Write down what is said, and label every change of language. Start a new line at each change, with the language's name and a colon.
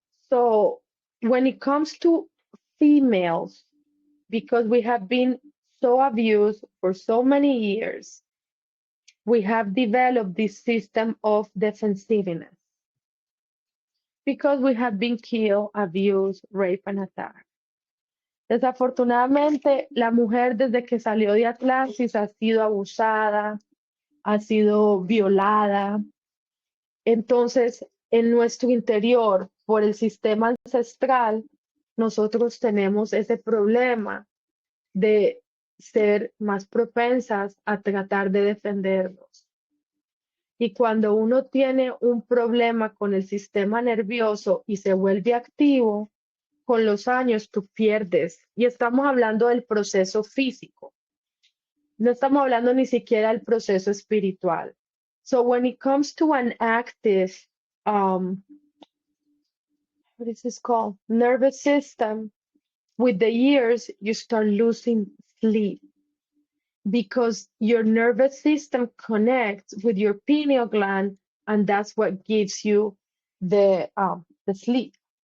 English: So when it comes to females, because we have been so abused for so many years, we have developed this system of defensiveness. Because we have been killed, abused, raped, and attacked.
Spanish: Desafortunadamente, la mujer desde que salió de Atlantis ha sido abusada, ha sido violada. Entonces, en nuestro interior, por el sistema ancestral, nosotros tenemos ese problema de ser más propensas a tratar de defendernos. Y cuando uno tiene un problema con el sistema nervioso y se vuelve activo, con los años tú pierdes. Y estamos hablando del proceso físico. No estamos hablando ni siquiera del proceso espiritual.
English: So when it comes to an active, what is this called? Nervous system. With the years, you start losing sleep because your nervous system connects with your pineal gland, and that's what gives you the sleep.